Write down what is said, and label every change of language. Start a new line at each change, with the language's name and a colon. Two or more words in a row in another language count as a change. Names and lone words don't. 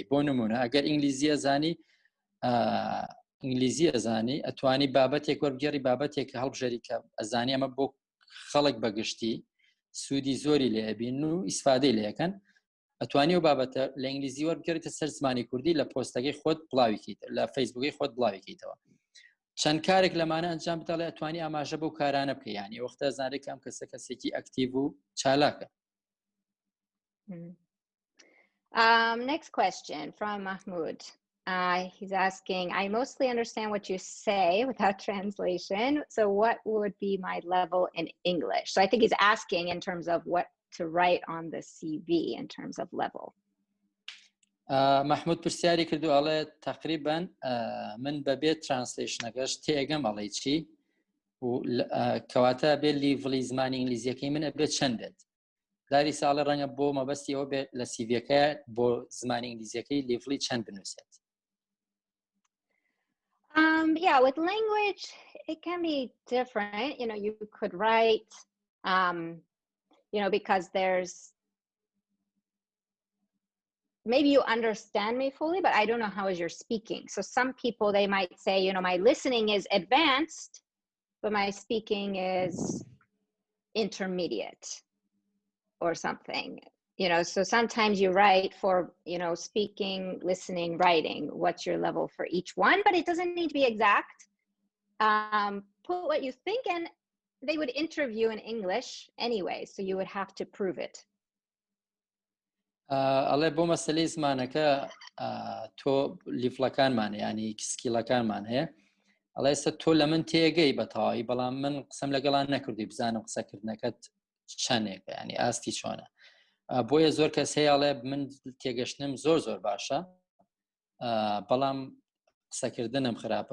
Central Kurdish: بۆ نمونە ئەگەر ئینگلیزی ئەزانی ئەتوانی بابەتێک وەربگێڕی، بابەتێک کە هەڵبژێری کە ئەزانی ئەمە بۆ خەڵک بەگشتی سوودی زۆری لێ ئەبین و ئیسفادەی لێەکەن، ئەتوانی و بابەتە لە ئینگلیزی وەربگێڕیتە سەر زمانی کوردی لە پۆستەکەی خۆت بڵاویکەیت، لە فەیسبووکەی خۆت بڵاویکەیتەوە. چەند کارێک لەمانە ئەنجام بدەڵێ ئەتوانی ئاماژە بەو کارانە بکە، ینی وەختە زانێک ئەم کەسە کەسێکی ئەکتیڤ و چالاکە.
English: Next question from Mahmoud. He's asking, I mostly understand what you say without translation. So what would be my level in English? So I think he's asking in terms of what to write on the CV in terms of level.
Central Kurdish: محمود پرسیاری کردو، ئەڵێ تقریبا من بەبێت ترانسلیشنەکەش تێگەم ئەڵێ چی و کەواتە بێت لیڤڵی زمانی ئینگلیزیەکەی من ئەبێت چەند بێت. داری ساڵە ڕەنگە بۆ مەبەستی ئەوە بێت لە سیڤەکە بۆ زمانی ئینگلیزیەکەی لیڤڵی چەند بنووسێت.
English: Yeah, with language, it can be different. You know, you could write, you know, because there's, maybe you understand me fully, but I don't know how is your speaking. So some people, they might say, you know, my listening is advanced, but my speaking is intermediate or something. You know, so sometimes you write for, you know, speaking, listening, writing, what's your level for each one, but it doesn't need to be exact. Put what you think, and they would interview in English anyway, so you would have to prove it.
Central Kurdish: ئەڵێ بۆ مەسەلەی زمانەکە تۆ لیڤڵەکانمان ینی سکیلەکانمان هەیە، ئەڵێ ئێستا تۆ لە من تێگەی بەتەواوی، بەڵام من قسەم لەگەڵان نەکردی بزانم قسەکردنەکەت چەندێکە، ینی ئاستی چۆنە. بۆیە زۆر کەس هەیە ئەڵێ من تێگەشتنم زۆر باشە، بەڵام قسەکردنم خراپە.